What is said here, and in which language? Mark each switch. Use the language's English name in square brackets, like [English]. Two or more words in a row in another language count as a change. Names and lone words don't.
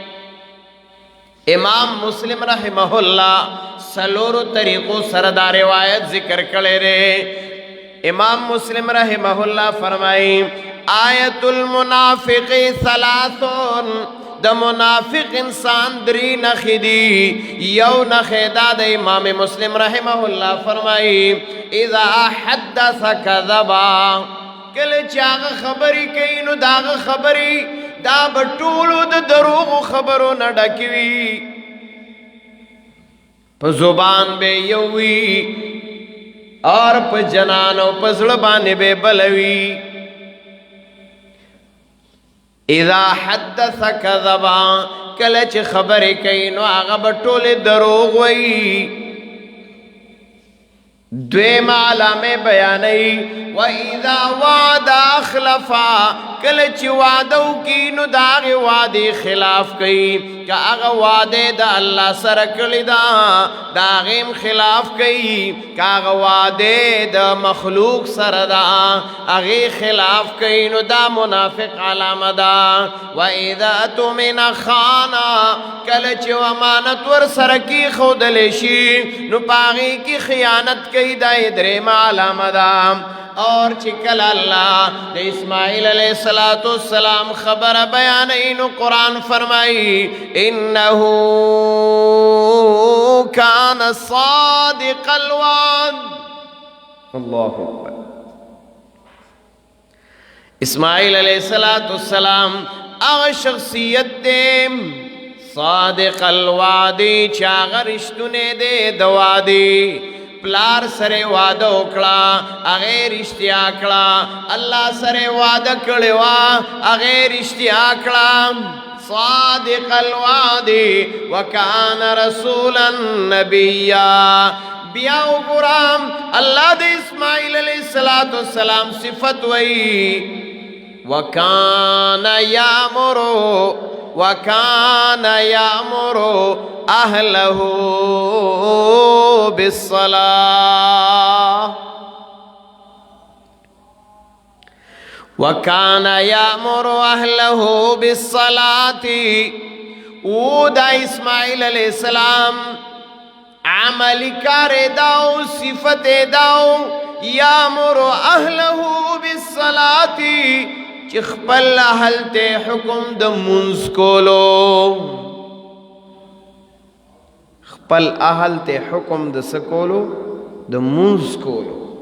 [Pashto] امام مسلم [Arabic] رحمه الله [Pashto] سلورو طریقو سره دا روایت ذکر کړي ره امام مسلم [Arabic] رحمه الله [Pashto] فرمایي [Arabic] آیت المنافق ثلاثون [Pashto] د منافق انسان درې نښې دي یو نښه دا د امام مسلم [Arabic] رحمه الله [Pashto] فرمایي [Arabic] اذا حدث كذبا [Pashto] کله چې هغه خبرې کوي نو دا هغه خبرې دا به ټولو د دروغو خبرو نه ډکې وي په زبان به یو وي اور په جنان او په زړه باندې به بل وي [Arabic] اذا حدث كذبا [Pashto] کله چې خبرې کوي نو هغه به ټولې دروغ وي دویم علامه بیانوي [Arabic] وَإِذَا وَعَدَ أَخْلَفَا [Pashto] کله چې وعده وکړي نو د هغې وعدې خلاف کوي که هغه وعده د الله سره کړې ده د هغې هم خلاف کوي که هغه وعده د مخلوق سره ده هغې خلاف کوي نو دا منافق علامه ده [Arabic] وَإِذَا اؤْتُمِنَ خَانَ [Pashto] کله چې امانت ورسره کېښودلی شي نو په هغې کې خیانت کوي دا یې درېیمه علامه ده اور چې کله الله د اسماعیل [Arabic] علیه السلام [Pashto] خبره بیانوي نو قرآن فرمایي انه [Arabic] کان صادق الوعد الله اکبر [Pashto] اسماعیل [Arabic] علیه السلام [Pashto] هغه شخصیت دی صادق الوعد چې هغه رښتونه دی د وعدې پلار سره وعده وکړه هغه رښتیا کړه الله سره وعده کړې وه هغه رښتیا کړه [Arabic] صادق الوعد وکان رسولا نبیا [Pashto] بیا وګورم الله د اسماعیل [Arabic] علیه السلام [Pashto] صفت وی [Arabic] وکان یامر اهله بالصلاة وكان يأمر أهله بالصلاة ودا [Pashto] اسماعیل [Arabic] علیہ السلام [Pashto] عمل کار داو صفت داو [Arabic] یامر اهله بالصلاة [Pashto] چې خپل اهل ته حکم د منځ کولو خپل اهل ته حکم د سکولو د منځ کولو